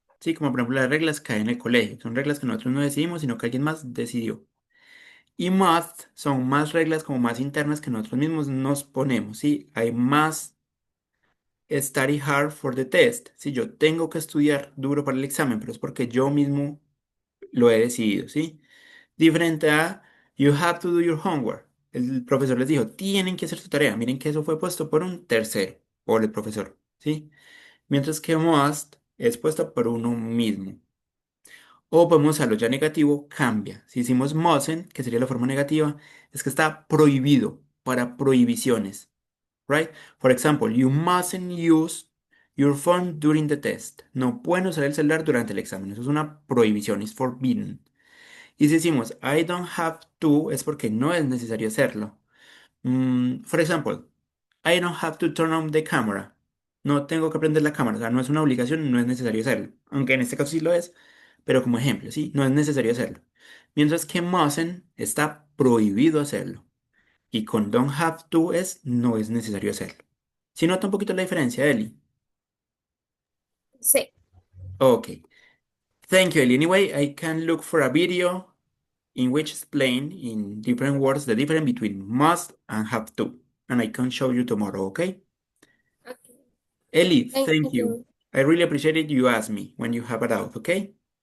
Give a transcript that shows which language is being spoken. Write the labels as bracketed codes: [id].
[es] Sí, como por ejemplo las reglas que hay en el colegio. Son reglas que nosotros no decidimos, sino que alguien más decidió. Y must son más reglas como más internas que nosotros mismos nos ponemos, ¿sí? Hay más [en] study hard for the test. [es] Si yo tengo que estudiar duro para el examen, pero es porque yo mismo lo he decidido, ¿sí? Diferente a [en] you have to do your homework. [es] El profesor les dijo, tienen que hacer su tarea. Miren que eso fue puesto por un tercero, por el profesor, ¿sí? Mientras que must es puesto por uno mismo. O podemos usarlo ya negativo, cambia. Si hicimos mustn't, que sería la forma negativa, es que está prohibido para prohibiciones. [en] Right? For example, you mustn't use your phone during the test. [es] No pueden usar el celular durante el examen. Eso es una prohibición, es forbidden. Y si decimos [en] I don't have to, [es] es porque no es necesario hacerlo. [en] For example, I don't have to turn on the camera. [es] No tengo que prender la cámara. O sea, no es una obligación, no es necesario hacerlo. Aunque en este caso sí lo es, pero como ejemplo, ¿sí? No es necesario hacerlo. Mientras que mustn't está prohibido hacerlo. Y con don't have to es no es necesario hacerlo. ¿Sí nota un poquito la diferencia, Eli? Sí. [en] Okay. Thank you, Eli. Anyway, I can look for a video in which explain in different words the difference between must and have to. And I can show you tomorrow, okay? Okay. Eli, Thank thank you. you. I really appreciate it you ask me when you have a doubt, okay?